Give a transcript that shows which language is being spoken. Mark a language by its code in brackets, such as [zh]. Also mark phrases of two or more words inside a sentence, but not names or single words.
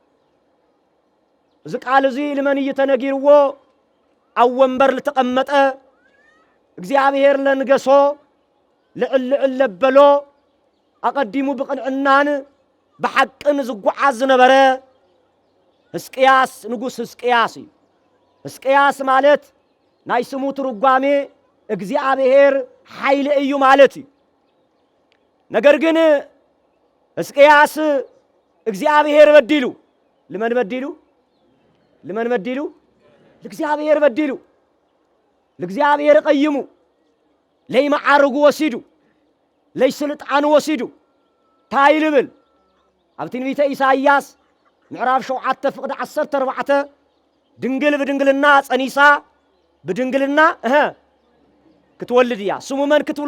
[ti] እዚ ቃል እዚ ልመን እዩ ተነጊርዎ ኣብ ወንበር ልተቐመጠ እግዚአብሔር ለንገሶ ልዕልዕል ለበሎ ኣቐዲሙ ብቕንዕናን ብሓቅን ዝጓዓዝ ዝነበረ ሕዝቅያስ ንጉስ ሕዝቅያስ እዩ ሕዝቅያስ ማለት ናይ ስሙ ትርጓሜ እግዚአብሔር ኃይል እዩ ማለት እዩ ነገር ግን ሕዝቅያስ እግዚአብሔር በዲሉ ለምን በዲሉ ለእግዚአብሔር በዲሉ ለእግዚአብሔር ቀይሙ ለይማዓርጉ ወሲዱ ለይስልጣኑ ወሲዱ ታይልብል ኣብ ትንቢተ ኢሳይያስ ምዕራፍ 7 ፍቅደ 14 ድንግል ብድንግልና ጸኒሳ ብድንግልና ክትወልድ እያ ስሙ መን